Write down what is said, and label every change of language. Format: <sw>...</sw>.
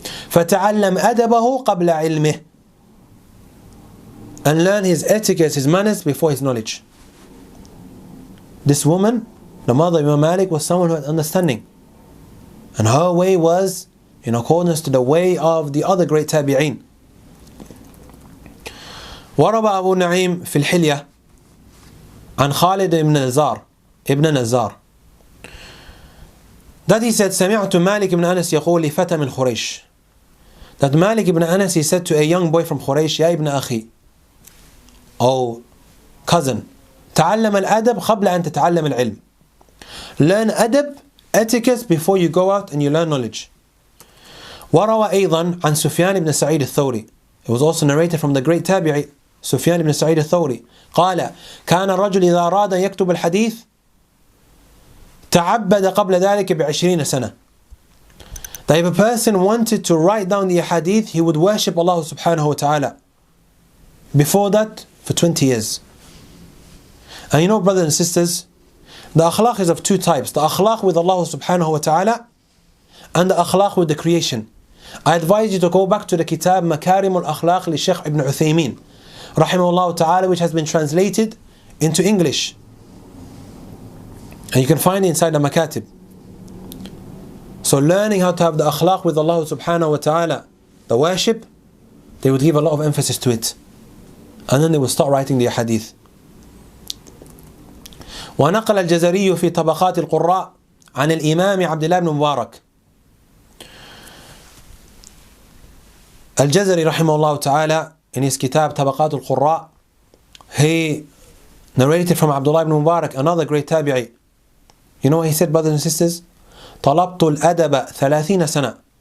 <ar>فتعلم أدبه قبل علمه,</ar> <en>and learn his etiquette, his manners before his knowledge. This woman, the mother of Imam Malik, was someone who had understanding, and her way was in accordance to the way of the other great tabi'een.</en> <ar>وروى أبو نعيم في الحلية عن خالد ابن نزار</ar> <en>that he said</en> <ar>سمعت مالك بن أنس يقول لفتى من خريش,</ar> <en>that Malik ibn Anas, he said to a young boy from Quraysh,</en> <ar>يا ابن أخي,</ar> <en>oh cousin,</en> <ar>تعلم الأدب قبل أن تتعلم العلم.</ar> <en>Learn adab, etiquette, before you go out and you learn knowledge.</en> <ar>وروى أيضا عن سفيان بن سعيد الثوري,</ar> <en>it was also narrated from the great tabi'i</en> <ar>سفيان بن سعيد الثوري, قال كان الرجل إذا أراد أن يكتب الحديث تعبد قبل ذلك ب20 سنة.</ar> <en>That if a person wanted to write down the hadith, he would worship Allah subhanahu wa ta'ala before that for 20 years. And you know, brothers and sisters, the akhlaq is of two types: the akhlaq with Allah subhanahu wa ta'ala and the akhlaq with the creation. I advise you to go back to the kitab Makarim al-Akhlaq li Shaykh Ibn Uthaymeen rahimahullah ta'ala, which has been translated into English, and you can find it inside the Makatib. So learning how to have the akhlaq with Allah subhanahu wa ta'ala, the worship, they would give a lot of emphasis to it, and then they would start writing the hadith.</en> <ar>ونقل الجزري في طبقات القراء عن الإمام عبد الله بن مبارك. الجزري رحمه الله تعالى,</ar> <en>in his kitab طبقات القراء, he narrated from Abdullah ibn Mubarak, another great tabi'i. You know what he said, brothers and sisters?</en> <ar>طلبت الأدب 30 سنة.</ar>